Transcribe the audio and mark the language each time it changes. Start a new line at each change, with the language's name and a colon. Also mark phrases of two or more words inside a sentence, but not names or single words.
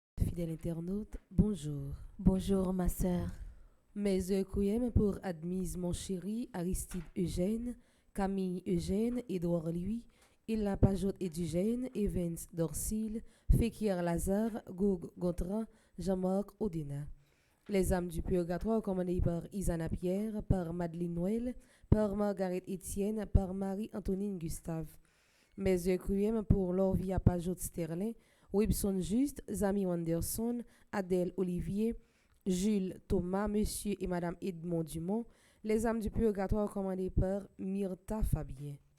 French: fidèles internautes, bonjour. Bonjour ma sœur. Mes requiem pour Admise mon chéri, Aristide Eugène, Camille Eugène, Édouard Louis, Illa Pajot Edigène, Evans Dorcil, Fekir Lazare, Goug Gontran, Jean-Marc Odena. Les âmes du purgatoire commandées par Isana Pierre, par Madeleine Noël, par Margaret Etienne, par Marie-Antonine Gustave. Mes requiem pour Lorvia Pajot Sterling, Wibson Juste, Zami Wanderson, Adèle Olivier, Jules Thomas, Monsieur et Madame Edmond Dumont, les âmes du purgatoire commandées par Myrtha Fabien.